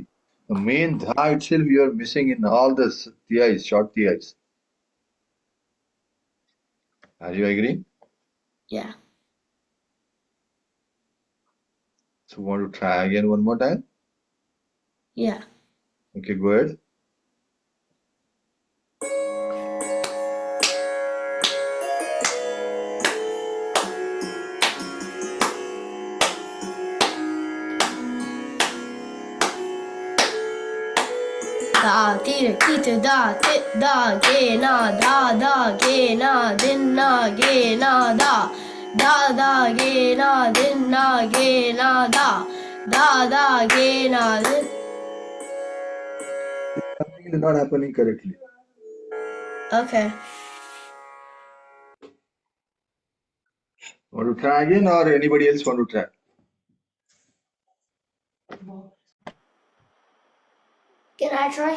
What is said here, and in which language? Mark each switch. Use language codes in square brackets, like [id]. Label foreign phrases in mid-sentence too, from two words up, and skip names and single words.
[en] The main dha itself you are missing in all the TIs, short TIs. Are you agreeing? Yeah. So want to try again one more time? Yeah. Okay, go ahead. Da tira kita da tit da ge na da ge na din na ge na da ge na din na ge na da ge na din. Something is not happening correctly. Okay. Want to try again or anybody else want to try? Can I try?